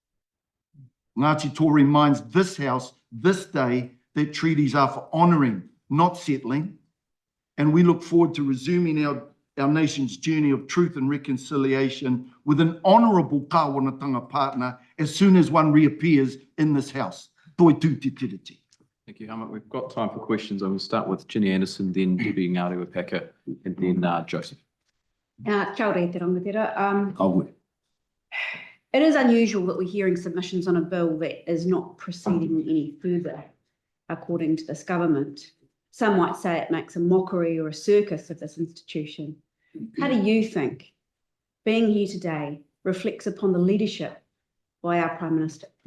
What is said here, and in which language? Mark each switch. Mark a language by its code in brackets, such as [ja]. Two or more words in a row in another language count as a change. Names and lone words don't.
[en] Ngāti Toa reminds this House, this day, that treaties are for honouring, not settling, and we look forward to resuming our our nation's journey of truth and reconciliation with an honourable kāwanatanga partner as soon as one reappears in this house. [mi] Toi tū te tiriti. [en] Thank you, Helmut. We've got time for questions. I'm going to start with Ginny Anderson, then Debbie Ngārewa-Paka, and then Joseph. [mi] Kia ora te rangatira. Kawe. [en] It is unusual that we're hearing submissions on a bill that is not proceeding any further, according to this government. Some might say it makes a mockery or a circus of this institution. How do you think being here today reflects upon the leadership by our Prime Minister?